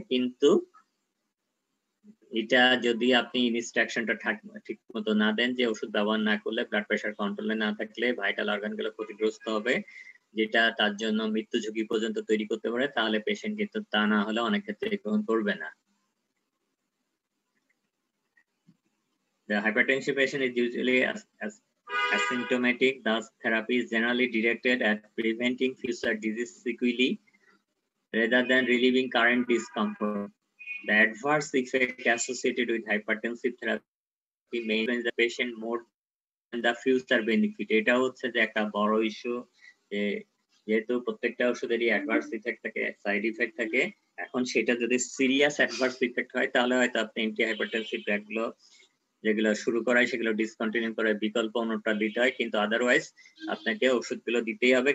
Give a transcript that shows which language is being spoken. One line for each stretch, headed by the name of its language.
Bangla: কিন্তু এটা যদি আপনি ইনস্ট্রাকশনটা ঠিক মতো না দেন যে ওষুধ ব্যবহার না করলে, ব্লাড প্রেশার কন্ট্রোলে না থাকলে ভাইটাল অর্গানগুলো ক্ষতিগ্রস্ত হবে, যেটা তার জন্য মৃত্যু ঝুঁকি পর্যন্ত তৈরি করতে পারে, তাহলে পেশেন্ট কিন্তু তা না হলে অনেক ক্ষেত্রে গ্রহণ করবে না।
English: The hypertension patient is usually asymptomatic, thus therapy is generally directed at preventing future disease sequelae rather than relieving current discomfort. The adverse effect associated with hypertensive therapy may influence the patient more than the future benefit.
Bangla: এটা হচ্ছে যে একটা বড় issue, যে যেহেতু প্রত্যেকটা ওষুধেরই adverse effect থাকে, side effect থাকে। এখন সেটা যদি সিরিয়াস অ্যাডভার্স ইফেক্ট হয় তাহলে হয়তো আপনি অ্যান্টি হাইপারটেনসিভ ড্রাগগুলো যেগুলো শুরু করায় সেগুলো ডিসকন্টিনিউ করে বিকল্প অন্যটা দিতে হয়, কিন্তু আদারওয়াইজ আপনাকে ওষুধগুলো দিতেই হবে।